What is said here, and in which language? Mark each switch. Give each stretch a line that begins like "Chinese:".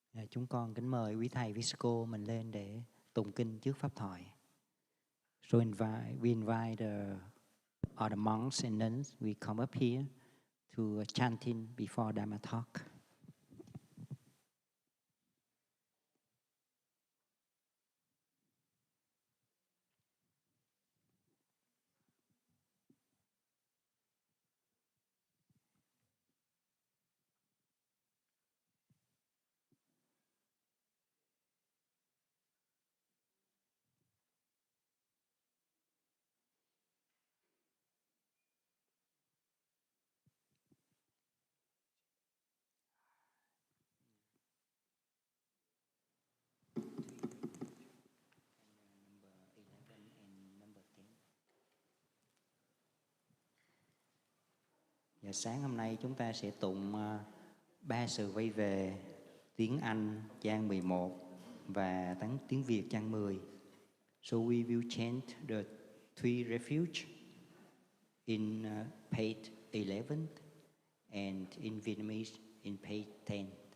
Vietnamese: Chúng con kính mời quý thầy Visco mình lên để tụng kinh trước pháp thoại.
English: So we invite all the monks and nuns, we come up here to chanting before Dharma talk.
Vietnamese: Và sáng hôm nay chúng ta sẽ tụng 3 sự quay về. tiếng Anh trang 11 và tiếng Việt trang 10.
English: So we will chant the three refuge in page 11 and in Vietnamese in page 10.